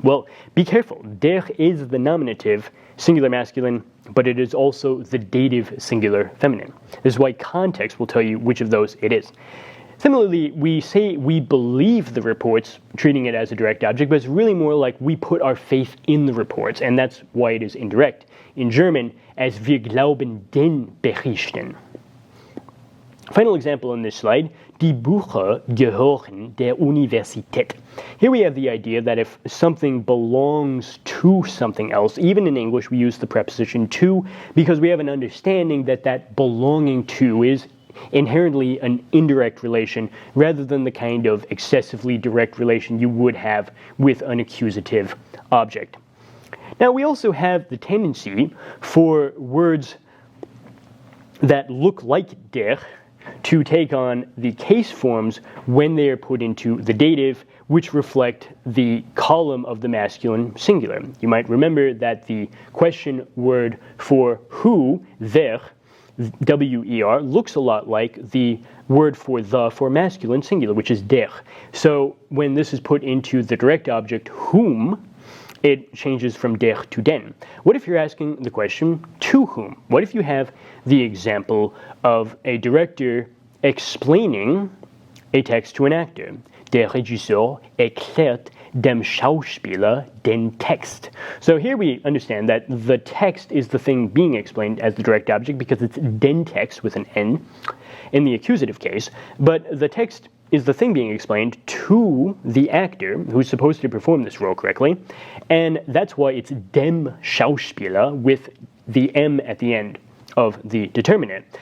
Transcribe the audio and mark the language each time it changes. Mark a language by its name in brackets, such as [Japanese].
[English] Well, be careful. Der is the nominative singular masculine, but it is also the dative singular feminine. This is why context will tell you which of those it is. Similarly, we say we believe the reports, treating it as a direct object, but it's really more like we put our faith in the reports, and that's why it is indirect. In German, as [German] wir glauben den Berichten. [English] Final example on this slide, [German] die Bücher gehören der Universität. [English] Here we have the idea that if something belongs to something else, even in English we use the preposition to because we have an understanding that that belonging to is inherently an indirect relation rather than the kind of excessively direct relation you would have with an accusative object. Now, we also have the tendency for words that look like der to take on the case forms when they are put into the dative, which reflect the column of the masculine singular. You might remember that the question word for who, wer, W-E-R, looks a lot like the word for the for masculine singular, which is der. So when this is put into the direct object whom, it changes from der to den. What if you're asking the question, to whom? What if you have the example of a director explaining a text to an actor? [German] Der Regisseur erklärt dem Schauspieler den Text. [English] So here we understand that the text is the thing being explained as the direct object because it's den Text with an N in the accusative case, but the text is the thing being explained to the actor who's supposed to perform this role correctly, and that's why it's dem Schauspieler with the M at the end of the determinant.